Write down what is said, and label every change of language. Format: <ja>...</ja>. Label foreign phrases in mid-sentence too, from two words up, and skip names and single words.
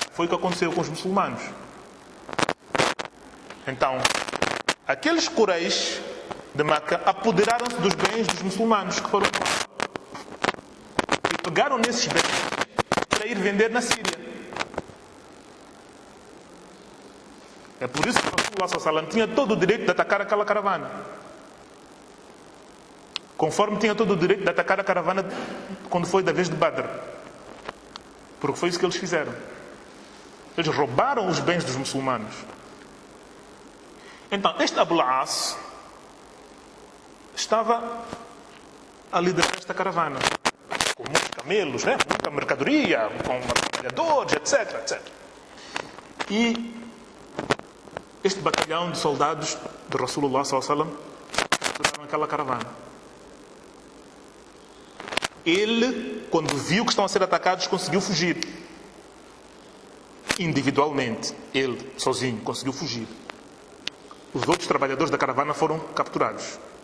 <pt>Foi o que aconteceu com os muçulmanos. Então, aqueles Quraysh de Meca apoderaram-se dos bens dos muçulmanos que foram e pegaram nesses bens para ir vender na Síria. É por isso que o</pt> <ar>رسول الله صلى الله عليه وسلم</ar> <pt>tinha todo o direito de atacar aquela caravana. Conforme tinha todo o direito de atacar a caravana quando foi da vez de Badr. Porque foi isso que eles fizeram. Eles roubaram os bens dos muçulmanos. Então, este Abu al-As estava a liderar esta caravana. Com muitos camelos, né? Muita mercadoria, com trabalhadores, etc. E este batalhão de soldados de</pt> <ar>رسول الله صلى الله عليه وسلم</ar> <pt>capturaram aquela caravana. Ele, quando viu que estavam a ser atacados, conseguiu fugir. Individualmente, ele, sozinho, conseguiu fugir. Os outros trabalhadores da caravana foram capturados.</pt>